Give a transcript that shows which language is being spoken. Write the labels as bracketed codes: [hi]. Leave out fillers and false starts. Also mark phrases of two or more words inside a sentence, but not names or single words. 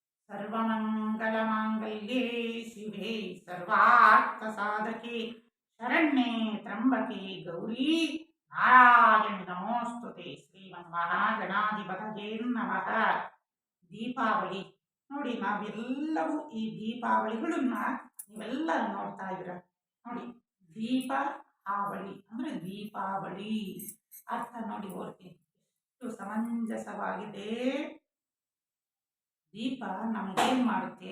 [sa] सर्वमङ्गलमाङ्गल्ये शिवे सर्वार्थसाधके शरण्ये त्र्यम्बके गौरी नारायणि नमोस्तुते ಶ್ರೀಮನ್ಮಹಾಗಣಾಧಿಪತಯೇ ನಮಃ. [kn] ದೀಪಾವಳಿ ನೋಡಿ, ನಾವೆಲ್ಲವೂ ಈ ದೀಪಾವಳಿಗಳನ್ನ ನೀವೆಲ್ಲ ನೋಡ್ತಾ ಇದ್ದೀರ ನೋಡಿ. ದೀಪ ಆವಳಿ ಅಂದ್ರೆ ದೀಪಾವಳಿ ಅರ್ಥ ನೋಡಿ ಓದ್ತೀನಿ, ಎಷ್ಟು ಸಮಂಜಸವಾಗಿದೆ. ದೀಪ ನಮಗೇನ್ ಮಾಡುತ್ತೆ?